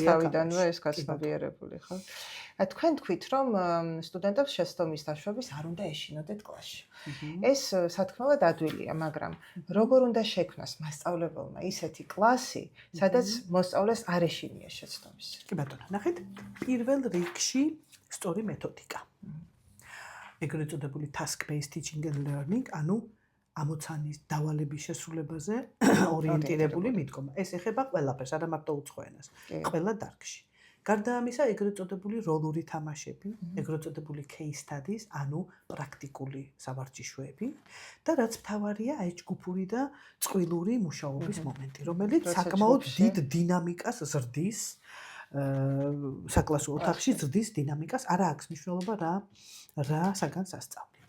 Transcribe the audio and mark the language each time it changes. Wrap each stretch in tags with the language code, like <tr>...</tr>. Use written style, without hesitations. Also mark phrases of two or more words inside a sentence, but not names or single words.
<ka>თავიდანვე ეს გაცნობიერებული, ხო? თქვენ თქვით, რომ სტუდენტებს შეცდომის დაშვების არ უნდა ეშინოდეთ კლასში. ეს სათქმელად ადვილია, მაგრამ როგორ უნდა შექმნას მასწავლებელმა ისეთი კლასი, სადაც მოსწავლეს არ ეშინია შეცდომის? კი ბატონო, ნახეთ, პირველ რიგში სწორი მეთოდიკა. ეგრეთ წოდებული</ka> <en>task based teaching and learning,</en> <ka>ანუ ამოცანის დავალების შესრულებაზე ორიენტირებული მიდგომა. ეს ეხება ყველაფერს, არა მარტო უცხო ენას, ყველა დარგში. გარდა ამისა, ეგრეთ წოდებული როლური თამაშები, ეგრეთ წოდებული</ka> <en>case studies,</en> <ka>ანუ პრაქტიკული სავარჯიშოები და რაც მთავარია, აი ჯგუფური და წყვილური მუშაობის მომენტი, რომელიც საკმაოდ დიდ დინამიკას ზრდის საკლასო ოთახში ზრდის დინამიკას, არა აქვს მნიშვნელობა რა საგან სასწავლით.</ka>